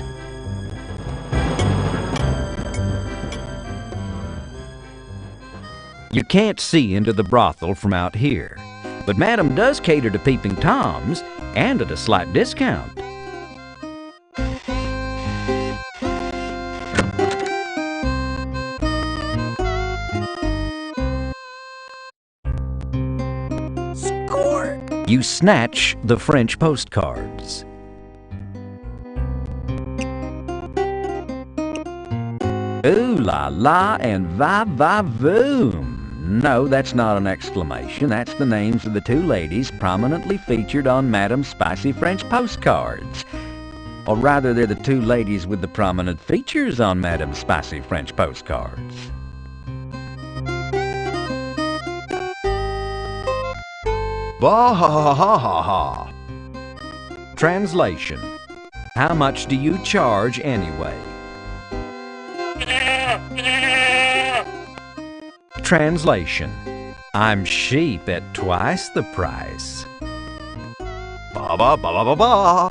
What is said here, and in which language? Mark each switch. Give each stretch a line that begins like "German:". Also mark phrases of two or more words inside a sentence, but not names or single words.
English: You can't see into the brothel from out here, but Madam does cater to peeping toms, and at a slight discount. Score! You snatch the French postcards. Ooh la la and va va voom. No, that's not an exclamation. That's the names of the two ladies prominently featured on Madam's spicy French postcards. Or rather, they're the two ladies with the prominent features on Madam's spicy French postcards. Bah ha ha ha ha ha. Translation: how much do you charge anyway? Translation: I'm sheep at twice the price. Ba ba ba ba ba ba.